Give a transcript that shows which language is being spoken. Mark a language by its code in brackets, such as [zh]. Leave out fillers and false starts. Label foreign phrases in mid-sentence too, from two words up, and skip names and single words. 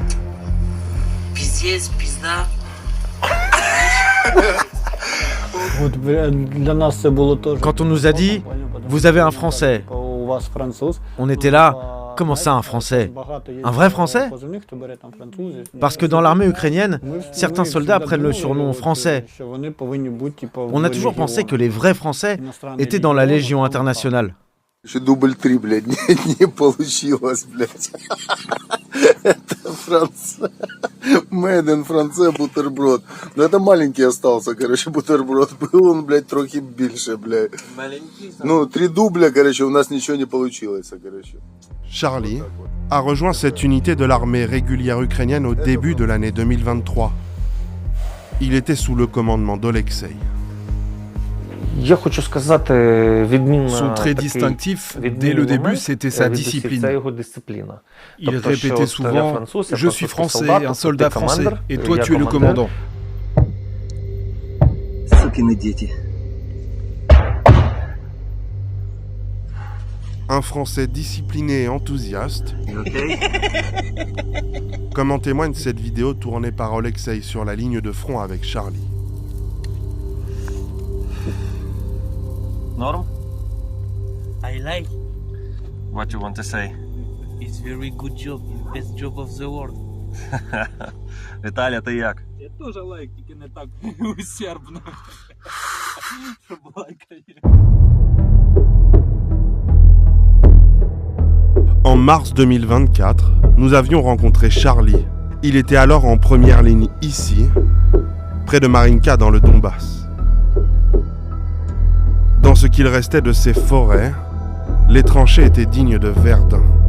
[fr] Quand on nous a dit « Vous avez un Français », on était là « Comment ça, un Français ? Un vrai Français ?» Parce que dans l'armée ukrainienne, certains soldats prennent le surnom français. On a toujours pensé que les vrais Français étaient dans la Légion internationale. [ru] Дубль 3, блядь, не получилось, блядь. Это Франция. [en] Made in France [ru] бутерброд. Но это маленький остался, короче, бутерброд. Был он, блядь, [uk] трохи більше, [ru] блядь. Маленький? Ну, 3 дубля, короче, у нас ничего не получилось, короче. [fr] Charlie a rejoint cette unité de l'armée régulière ukrainienne au début de l'année 2023. Il était sous le commandement d'Olexei. Son trait distinctif, dès le début, c'était sa discipline. Il répétait souvent « Je suis français, un soldat français, et toi tu es le commandant ». Un Français discipliné et enthousiaste, comme en témoigne cette vidéo tournée par Olexei sur la ligne de front avec Charlie. [en] Norm? I like. What you want to say? It's very good job, best job of the world. [uk] Віталя, ти як? Я теж лайк, тільки не так усербно. Щоб лайкали. [fr] En mars 2024, nous avions rencontré Charlie. Il était alors en première ligne ici, près de Marinka dans le Donbass. Dans ce qu'il restait de ces forêts, les tranchées étaient dignes de Verdun.